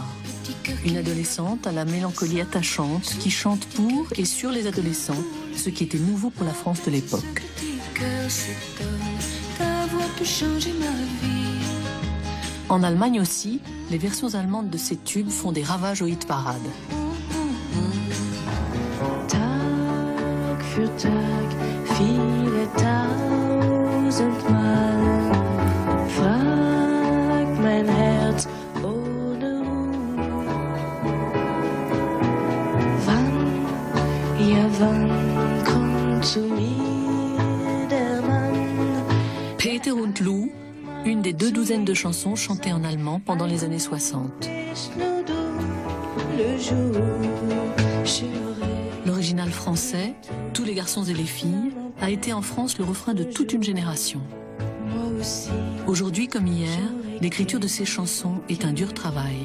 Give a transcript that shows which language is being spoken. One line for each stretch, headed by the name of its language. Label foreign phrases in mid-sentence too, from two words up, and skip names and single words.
French: Une adolescente à la mélancolie attachante qui chante pour et sur les adolescents, ce qui était nouveau pour la France de l'époque. En Allemagne aussi, les versions allemandes de ces tubes font des ravages au hit-parade.
German: Tag für Tag, viele tausendmal fragt mein Herz ohne Ruhe. Wann kommt zu mir der Mann?
French: Peter und Lou, une des 2 douzaines de chansons chantées en allemand pendant les années 60. L'original français, Tous les garçons et les filles, a été en France le refrain de toute une génération. Aujourd'hui comme hier, l'écriture de ces chansons est un dur travail.